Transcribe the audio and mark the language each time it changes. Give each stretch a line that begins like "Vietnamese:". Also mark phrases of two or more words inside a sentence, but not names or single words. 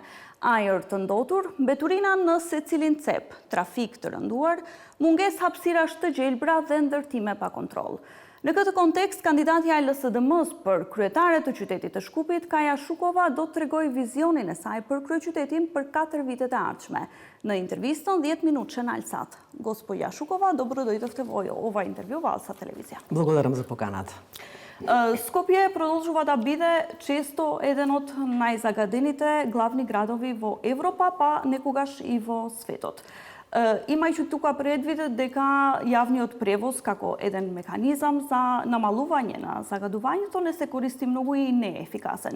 Albanian: Ajër të ndotur, mbeturina në secilin cep, trafik të rënduar, mungesë hapësirash të gjelbra dhe ndërtime pa kontroll. Në këtë kontekst, kandidatja e LSDM-s për kryetare të qytetit të Shkupit, Kaja Shukova, do të tregojë vizionin e saj për kryeqytetin për 4 vitet e ardhshme. Në intervistën 10 minutëshe në Альсат.
Macedonian: Госпоја Шукова, добро дојдовте во ова интервју во Алсат телевизија. Благодарам за поканата. Скопје продолжува да биде често еден од најзагадените главни градови во Европа, па некогаш и во светот. Имајќи тука предвид дека јавниот превоз како еден механизам за намалување на загадувањето не се користи многу и не е ефикасен.